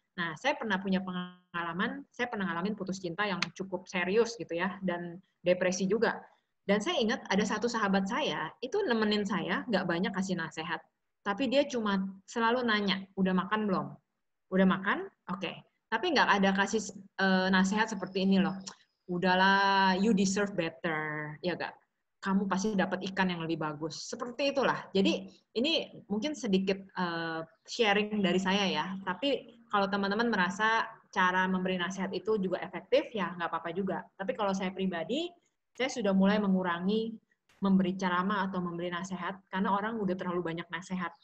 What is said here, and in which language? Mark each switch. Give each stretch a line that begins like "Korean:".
Indonesian: Nah, saya pernah punya pengalaman, saya pernah ngalamin putus cinta yang cukup serius gitu ya, dan depresi juga. Dan saya ingat ada satu sahabat saya, itu nemenin saya, nggak banyak kasih nasihat. Tapi dia cuma selalu nanya, udah makan belum? Udah makan? Oke. Tapi nggak ada kasih nasihat seperti ini loh.
English: Udahlah, you deserve better.
Indonesian: Ya nggak? Kamu pasti dapat ikan yang lebih bagus. Seperti itulah. Jadi ini mungkin sedikit sharing dari saya ya. Tapi kalau teman-teman merasa cara memberi nasihat itu juga efektif, ya nggak apa-apa juga. Tapi kalau saya pribadi, saya sudah mulai mengurangi memberi ceramah atau memberi nasihat karena orang udah terlalu banyak nasihat.